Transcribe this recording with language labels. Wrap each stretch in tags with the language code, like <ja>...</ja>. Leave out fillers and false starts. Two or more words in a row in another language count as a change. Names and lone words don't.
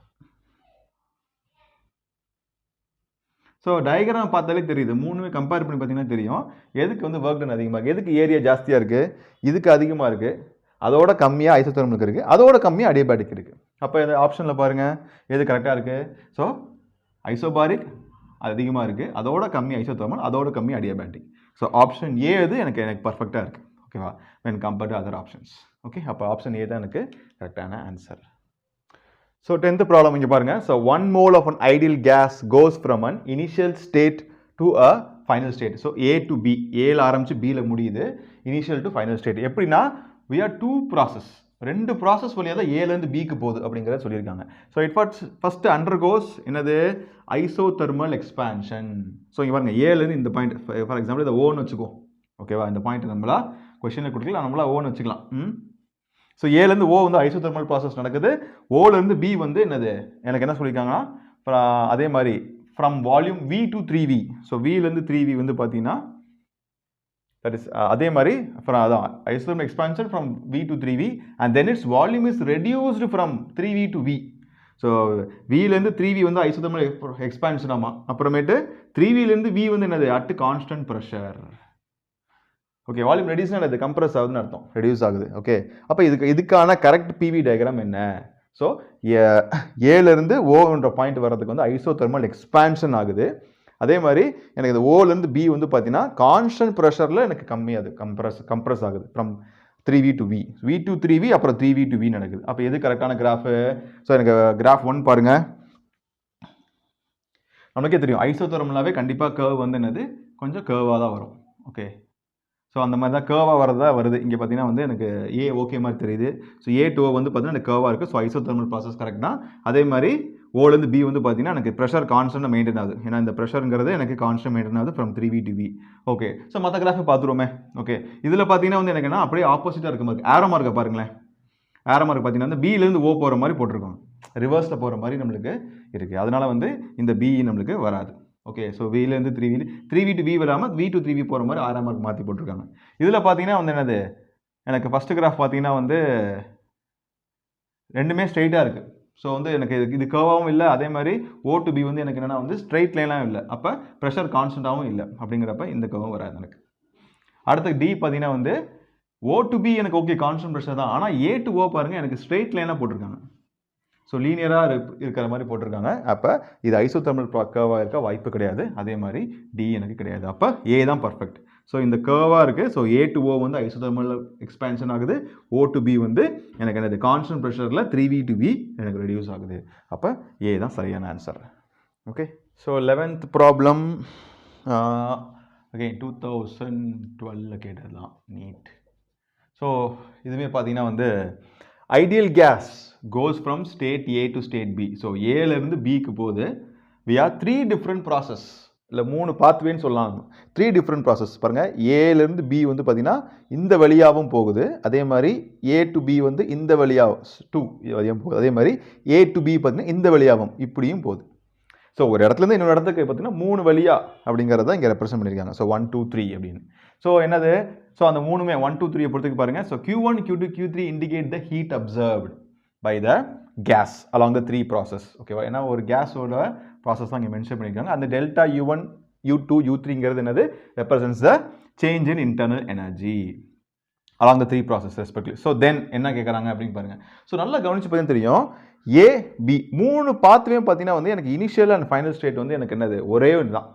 <ta>ஸோ டயக்ராம் பார்த்தாலே தெரியுது, மூணுமே கம்பேர் பண்ணி பார்த்தீங்கன்னா தெரியும் எதுக்கு வந்து</ta> <en>work done</en> <ta>அதிகமாக இருக்குது, எதுக்கு ஏரியா ஜாஸ்தியாக இருக்குது, இதுக்கு அதிகமாக இருக்குது, அதோட கம்மியாக ஐசோதெர்மலுக்கு இருக்குது, அதோட கம்மியாக அடியபேட்டிக் இருக்குது. அப்போ இந்த ஆப்ஷனில் பாருங்கள் எது கரெக்டாக இருக்குது. ஸோ ஐசோபாரிக் அதிகமாக இருக்குது, அதோட கம்மி ஐசோதெர்மல், அதோட கம்மி அடியபேட்டிக். ஸோ ஆப்ஷன் ஏ இது எனக்கு பர்ஃபெக்டாக இருக்குது. ஓகேவா,</ta> <en>when compared to other options.</en> <ta>ஓகே, அப்போ ஆப்ஷன் ஏ தான் எனக்கு கரெக்டான ஆன்சர். ஸோ 10th ப்ராப்ளம் இங்கே பாருங்கள்.</ta> <en>ஸோ 1 mole of an ideal gas goes from an initial state to a final state.</en> <ta>ஸோ</ta> <en>A to B,</en> <ta>ஏல ஆரம்பிச்சு Bல முடியுது,</ta> <en>initial to final state. எப்படின்னா we are two process,</en> <ta>ரெண்டு ப்ராசஸ் வழியாக தான் ஏலேருந்து பிக்கு போகுது அப்படிங்கிறத சொல்லியிருக்காங்க.</ta> <en>so it first undergoes என்னது, isothermal expansion.</en> <ta>ஸோ இங்கே பாருங்கள் ஏலேருந்து இந்த பாயிண்ட்,</ta> <en>for example</en> <ta>இதை ஓன்னு வச்சுக்கோ. ஓகேவா, இந்த பாயிண்ட் நம்மளா கொஸ்டினில் கொடுக்கலாம், நம்மளா ஓன்னு வச்சுக்கலாம். ஸோ ஏலேருந்து ஓ வந்து</ta> <en>isothermal process</en> <ta>நடக்குது, ஓலேருந்து பி வந்து என்னது எனக்கு என்ன சொல்லியிருக்காங்கன்னா அதே மாதிரி</ta> <en>from volume V to 3V.</en> <ta>ஸோ விலேருந்து 3V வந்து பார்த்தீங்கன்னா</ta> <en>that is</en> <ta>அதே மாதிரி அதான்</ta> <en>isothermal expansion from V to 3V and then its volume is reduced from 3V to V.</en> <ta>ஸோ விலேருந்து 3V வந்து</ta> <en>isothermal expansion</en> <ta>ஆமாம், அப்புறமேட்டு 3Vலேருந்து V வந்து என்னது</ta> <en>at constant pressure.</en> <ta>ஓகே,</ta> <en>volume reduce</en> <ta>அது கம்ப்ரஸ் ஆகுதுன்னு அர்த்தம், ரெடியூஸ் ஆகுது. ஓகே, அப்போ இதுக்கான</ta> <en>correct PV diagram</en> <ta>என்ன. ஸோ ஏலேருந்து ஓன்ற பாயிண்ட் வர்றதுக்கு வந்து</ta> <en>isothermal expansion</en> <ta>ஆகுது. அதே மாதிரி எனக்கு இது ஓலேருந்து பி வந்து பார்த்தீங்கன்னா</ta> <en>constant pressure</en> <ta>எனக்கு கம்மியாது கம்ப்ரஸ் ஆகுது</ta> <en>from 3V to V, V to 3V</en> <ta>அப்புறம்</ta> <en>3V to V</en> <ta>நடக்குது. அப்போ எது கரெக்டான கிராஃபு. ஸோ எனக்கு கிராஃப் 1 பாருங்கள், நமக்கே தெரியும் ஐசோதெர்மலாகவே கண்டிப்பாக கர்வ் வந்து என்னது கொஞ்சம் கர்வாக தான் வரும். ஓகே, ஸோ அந்த மாதிரி தான் கர்வாக வரதா வருது. இங்கே பார்த்தீங்கன்னா வந்து எனக்கு ஏ ஓகே மாதிரி தெரியுது. ஸோ ஏ டூ வந்து பார்த்தீங்கன்னா எனக்கு கர்வாக இருக்குது. ஸோ</ta> <en>isothermal process correct</en> <ta>தான். அதே மாதிரி ஓலேருந்து பி வந்து பார்த்தீங்கன்னா எனக்கு</ta> <en>pressure constant maintain</en> <ta>ஆகுது, ஏன்னா இந்த ப்ரெஷருங்கிறது எனக்கு</ta> <en>constant maintain</en> <ta>ஆகுது</ta> <en>from 3V to V.</en> <ta>ஓகே, ஸோ மற்ற கிராஃபை பார்த்துருவோமே. ஓகே, இதில் பார்த்தீங்கன்னா வந்து எனக்கு என்ன அப்படியே ஆப்போசிட்டாக இருக்க மாதிரி</ta> <en>arrow mark</en> <ta>பாருங்களேன்.</ta> <en>arrow mark</en> <ta>பார்த்தீங்கன்னா வந்து பிலேருந்து ஓ போகிற மாதிரி போட்டிருக்கோம், ரிவர்ஸில் போகிற மாதிரி நம்மளுக்கு இருக்குது. அதனால் வந்து இந்த பி நம்மளுக்கு வராது. ஓகே, ஸோ விலேருந்து</ta> <en>3V to V</en> <ta>வராமல்</ta> <en>V to 3V</en> <ta>போகிற மாதிரி ஆறாம் மார்க் மாற்றி போட்டிருக்காங்க. இதில் பார்த்தீங்கன்னா வந்து என்னது எனக்கு ஃபஸ்ட்டு கிராஃப் பார்த்தீங்கன்னா வந்து ரெண்டுமே ஸ்ட்ரைட்டாக இருக்குது. ஸோ வந்து எனக்கு இது கர்வாகவும் இல்லை, அதே மாதிரி</ta> <en>O to B</en> <ta>வந்து எனக்கு என்னென்னா வந்து</ta> <en>straight line</en> <ta>இல்லை, அப்போ ப்ரெஷர் கான்ஸ்டண்ட்டாகவும் இல்லை. அப்படிங்கிறப்ப இந்த கர்வும் வராது எனக்கு. அடுத்து டி பார்த்தீங்கன்னா வந்து</ta> <en>O to B</en> <ta>எனக்கு</ta> <en>okay constant pressure</en> <ta>தான், ஆனால்</ta> <en>A to O</en> <ta>பாருங்கள் எனக்கு</ta> <en>straight line</en> <ta>போட்டிருக்காங்க. ஸோ லீனியராக இருக்கிற மாதிரி போட்டிருக்காங்க. அப்போ இது ஐசோதெர்மல் கர்வாக இருக்க வாய்ப்பு கிடையாது. அதே மாதிரி டி எனக்கு கிடையாது. அப்போ ஏ தான் பர்ஃபெக்ட். ஸோ இந்த கர்வாக இருக்குது. ஸோ ஏ டு ஓ வந்து</ta> <en>isothermal expansion</en> <ta>ஆகுது, ஓ டு பி வந்து எனக்கு என்னது</ta> <en>constant pressure 3V to V</en> <ta>எனக்கு ரெடியூஸ் ஆகுது. அப்போ ஏ தான் சரியான ஆன்சர். ஓகே, ஸோ 11th ப்ராப்ளம் அகைன் 2012 கேட்டதுலாம் நீட். ஸோ இதுவுமே பார்த்தீங்கன்னா வந்து</ta> <en>ideal gas goes from state A to state B.</en> <ta>ஸோ ஏலேருந்து பிக்கு போகுது.</ta> <en>we are 3 different process,</en> <ta>இல்லை 3 பாத்வேன்னு சொல்லலாம்.</ta> <en>3 different process பாருங்கள்.</en> <ta>ஏலேருந்து பி வந்து பார்த்தீங்கன்னா இந்த வழியாகவும் போகுது, அதே மாதிரி</ta> <en>A to B</en> <ta>வந்து இந்த வழியாகவும் 2 வழியாகவும் போகுது, அதே மாதிரி</ta> <en>A to B</en> <ta>பார்த்தீங்கன்னா இந்த வழியாகவும் இப்படியும் போகுது. ஸோ ஒரு இடத்துலேருந்து இன்னொரு இடத்துக்கு பார்த்தீங்கன்னா 3 வழியா அப்படிங்கிறத இங்கே ரெப்ரசென்ட் பண்ணியிருக்காங்க. ஸோ 1 2 3 அப்படின்னு. ஸோ என்னது, ஸோ அந்த மூணுமே 1 2 3 பொறுத்துக்கு பாருங்கள்.</ta> <en>ஸோ Q1 Q2 Q3 indicate the heat observed by the gas along the 3 process.</en> <ta>ஓகேவா, ஏன்னா ஒரு கேஸோட ப்ராசஸ் தான் இங்கே மென்ஷன் பண்ணியிருக்காங்க.</ta> <en>அந்த டெல்டா U1 U2 U3ங்கிறது என்னது represents the change in internal energy along the 3 process respectively.</en> <ta>ஸோ தென் என்ன கேட்குறாங்க அப்படின்னு பாருங்கள். ஸோ நல்லா கவனிச்சு பார்த்தீங்கன்னா தெரியும், ஏ பி 3 பாத்வே பார்த்தீங்கன்னா வந்து எனக்கு</ta> <en>initial and final state</en> <ta>வந்து எனக்கு என்னது ஒரே ஒன்று தான்.</ta>